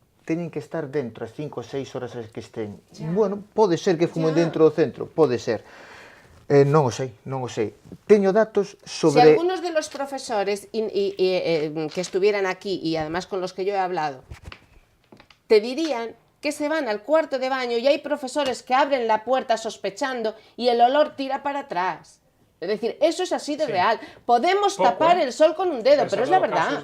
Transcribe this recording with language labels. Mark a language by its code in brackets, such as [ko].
[gl] Teñen que estar dentro as 5 ou 6 horas que estén. Bueno, pode ser que fumen dentro do centro, pode ser. Non o sei, non o sei. Teño datos sobre... [es] Si algunos de los profesores que estuvieran aquí, y además con los que yo he hablado, te dirían que se van al cuarto de baño y hay profesores que abren la puerta sospechando y el olor tira para atrás. Es decir, eso es así de real. Podemos tapar el sol con un dedo, pero es la verdad.